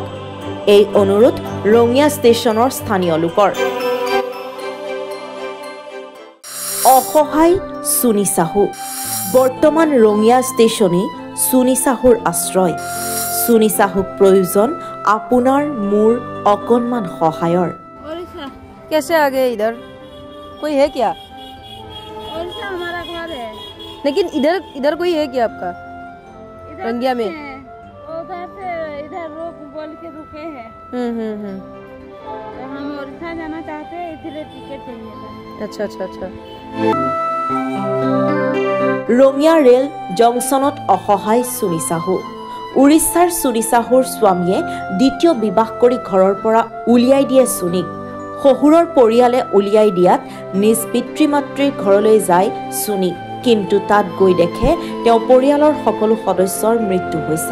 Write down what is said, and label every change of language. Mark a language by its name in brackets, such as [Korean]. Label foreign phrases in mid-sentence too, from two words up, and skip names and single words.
[Assamese] এই অনুৰোধ ৰঙিয়া ষ্টেচনৰ স্থানীয় লোকৰ। অসহায় সুনি সাহু বৰ্তমান ৰঙিয়া ষ্টেচনে সুনি সাহুৰ আশ্ৰয়। সুনি সাহুক প্ৰয়োজন আপোনাৰ মোৰ অকণমান সহায়ৰ। [Hindi] कैसे आ गए इधर? कोई है क्या? उड़ीसा हमारा घर है, लेकिन इधर कोई है क्या आपका? रंगिया में उधर से इधर रोक बोल के रुके हैं। तो हम उड़ीसा जाना चाहते हैं, इसलिए टिकट चाहिए था। अच्छा। [Assamese] ৰঙিয়া ৰেল জংচনত অসহায় সুনি সাহু। উৰিষ্যাৰ সুনি সাহুৰ স্বামীয়ে দ্বিতীয় বিবাহ কৰি ঘৰৰ পৰা উলিয়াই দিয়ে সুনিক। শহুৰৰ পৰিয়ালে উলিয়াই দিয়াত নিজ পিতৃ মাতৃৰ ঘৰলৈ যায় সুনি, কিন্তু তাত গৈ দেখে তেওঁ পৰিয়ালৰ সকলো সদস্যৰ মৃত্যু হৈছে।